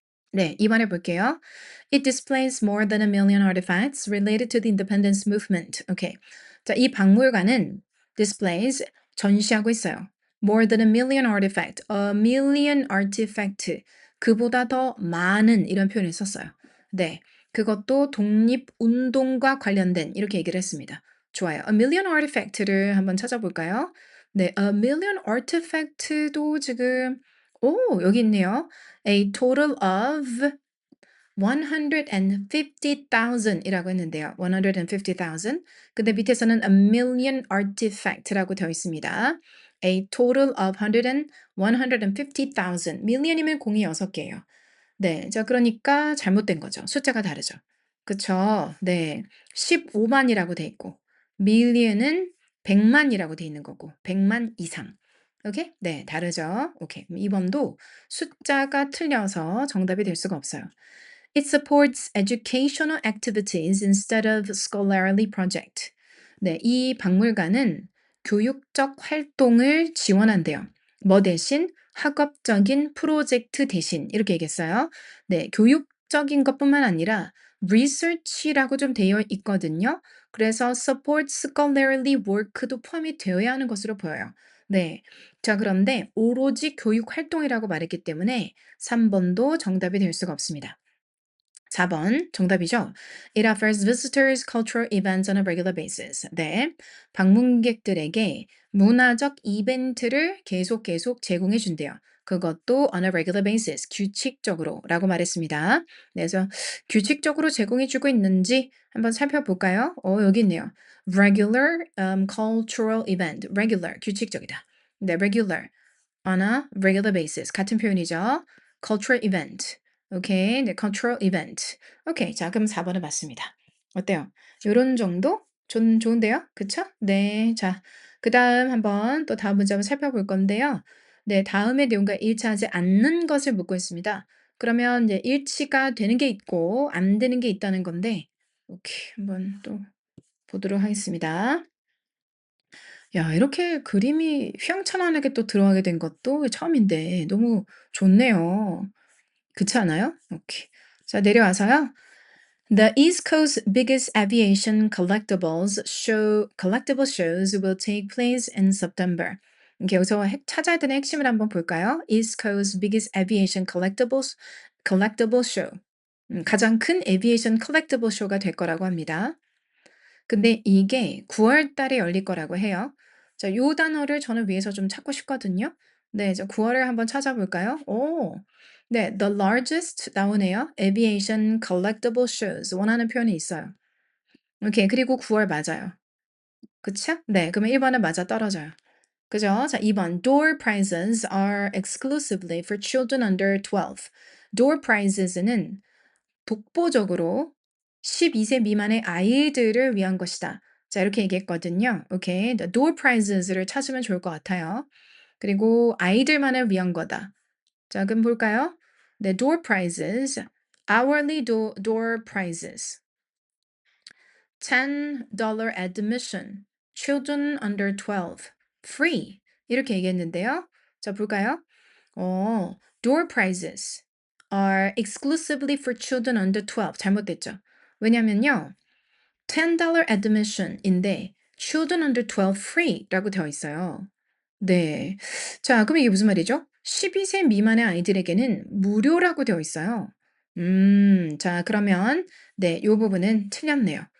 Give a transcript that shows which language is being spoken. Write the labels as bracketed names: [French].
[Korean] 네, 이번에 볼게요. [English] It displays more than 1 million artifacts related to the independence movement. [Korean] 오케이. 자, 이 박물관은 displays 전시하고 있어요. [English] More than 1 million artifact, 1 million artifact. [Korean] 그보다 더 많은 이런 표현을 썼어요. 네, 그것도 독립운동과 관련된 이렇게 얘기를 했습니다. 좋아요. 1 million artifact를 한번 찾아볼까요? 네, 1 million artifact도 지금 여기 있네요. [English] A total of 150,000 [Korean] 이라고 했는데요. [English] 150,000. [Korean] 근데 밑에서는 a million artifact라고 되어 있습니다. [English] A total of 150,000. [Korean] million이면 공이 6개예요. 네. 자 그러니까 잘못된 거죠. 숫자가 다르죠. 그쵸. 네. 15만이라고 돼 있고 million은 100만이라고 돼 있는 거고 100만 이상. 오케이? 네. 다르죠. 오케이. 그럼 2 번도 숫자가 틀려서 정답이 될 수가 없어요. [English] It supports educational activities instead of scholarly project. [Korean] 네. 이 박물관은 교육적 활동을 지원한대요. 뭐 대신? 학업적인 프로젝트 대신 이렇게 얘기했어요. 네, 교육적인 것뿐만 아니라 research라고 좀 되어 있거든요. 그래서 [English] support scholarly work [Korean] 도 포함이 되어야 하는 것으로 보여요. 네. 자, 그런데 오로지 교육 활동이라고 말했기 때문에 3번도 정답이 될 수가 없습니다. 4번 정답이죠. [English] It offers visitors cultural events on a regular basis. [Korean] 네. 방문객들에게 문화적 이벤트를 계속 제공해 준대요. 그것도 on a regular basis, 규칙적으로 라고 말했습니다. 네, 그래서 규칙적으로 제공해 주고 있는지 한번 살펴볼까요? 여기 있네요. [English] Regular cultural event. [Korean] Regular, 규칙적이다. [English] 네, regular. On a regular basis. [Korean] 같은 표현이죠. [English] cultural event. 오케이. [Korean] 네, cultural event. 오케이. 자, 그럼 4번은 맞습니다. 어때요? 요런 정도? 좋은데요? 그쵸? 네. 자, 그다음 한번 또 다음 문제 한번 살펴볼 건데요. 네, 다음의 내용과 일치하지 않는 것을 묻고 있습니다. 그러면 이제 일치가 되는 게 있고 안 되는 게 있다는 건데 오케이. 한번 또 보도록 하겠습니다. 야, 이렇게 그림이 휘황찬란하게 또 들어가게 된 것도 처음인데 너무 좋네요. 그렇지 않아요? 오케이. 자, 내려와서요. [English] The East Coast's biggest aviation collectible shows will take place in September. [Korean] 이렇게 여기서 찾아야 되는 핵심을 한번 볼까요? [English] East Coast's biggest aviation collectible show. [Korean] 가장 큰 에비에이션 컬렉티블 쇼가 될 거라고 합니다. 근데 이게 9월 달에 열릴 거라고 해요. 자, 요 단어를 저는 위에서 좀 찾고 싶거든요. 네, 저 9월을 한번 찾아볼까요? 네, the largest 나오네요. [English] Aviation collectible shows [Korean] 원하는 표현이 있어요. 오케이, 그리고 9월 맞아요. 그쵸? 네. 그러면 1 번은 맞아떨어져요. 그죠? 자 2 번. [English] Door prizes are exclusively for children under 12. [Korean] Door prizes는 독보적으로 12세 미만의 아이들을 위한 것이다. 자 이렇게 얘기했거든요. 오케이. The door prizes를 찾으면 좋을 것 같아요. 그리고 아이들만을 위한 거다. 자 그럼 볼까요? [English] 네, door prizes, hourly door prizes, $10 admission, children under 12, free [Korean] 이렇게 얘기했는데요. 자 볼까요? [English] door prizes are exclusively for children under 12 [Korean] 잘못됐죠. 왜냐면요. [English] $10 admission인데 children under 12 free라고 [Korean] 되어 있어요. 네. 자, 그럼 이게 무슨 말이죠? 12세 미만의 아이들에게는 무료라고 되어 있어요. 자, 그러면 네, 요 부분은 틀렸네요.